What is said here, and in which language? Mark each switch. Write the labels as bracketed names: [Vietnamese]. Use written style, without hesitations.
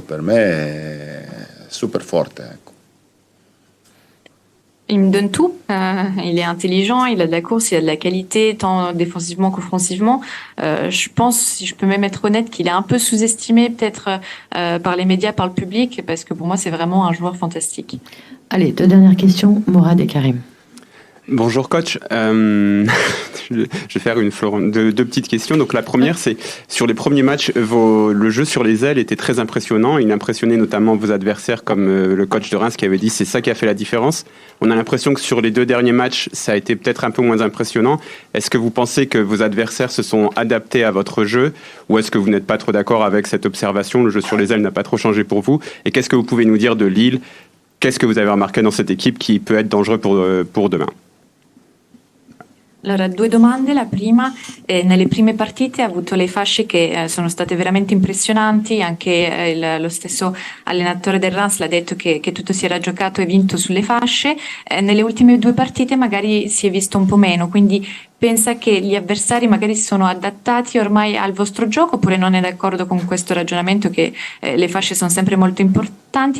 [Italian] Per me è super forte, ecco. [French] Il me donne tout. Il est intelligent, il a de la course, il a de la qualité, tant défensivement qu'offensivement. Je pense, si je peux même être honnête, qu'il est un peu sous-estimé peut-être par les médias, par le public, parce que pour moi, c'est vraiment un joueur fantastique. Allez, 2 dernières questions, Morad et Karim. Bonjour coach, je vais faire deux petites questions. Donc la première, c'est sur les premiers matchs, le jeu sur les ailes était très impressionnant. Il impressionnait notamment vos adversaires comme le coach de Reims qui avait dit c'est ça qui a fait la différence. On a l'impression que sur les 2 derniers matchs, ça a été peut-être un peu moins impressionnant. Est-ce que vous pensez que vos adversaires se sont adaptés à votre jeu ou est-ce que vous n'êtes pas trop d'accord avec cette observation? Le jeu sur les ailes n'a pas trop changé pour vous. Et qu'est-ce que vous pouvez nous dire de Lille? Qu'est-ce que vous avez remarqué dans cette équipe qui peut être dangereux pour demain? [Italian] Allora, 2 domande. La prima, nelle prime partite ha avuto le fasce che sono state veramente impressionanti, anche lo stesso allenatore del Reims l'ha detto che tutto si era giocato e vinto sulle fasce. Nelle ultime 2 partite magari si è visto un po' meno, quindi pensa che gli avversari magari si sono adattati ormai al vostro gioco oppure non è d'accordo con questo ragionamento che le fasce sono sempre molto importanti?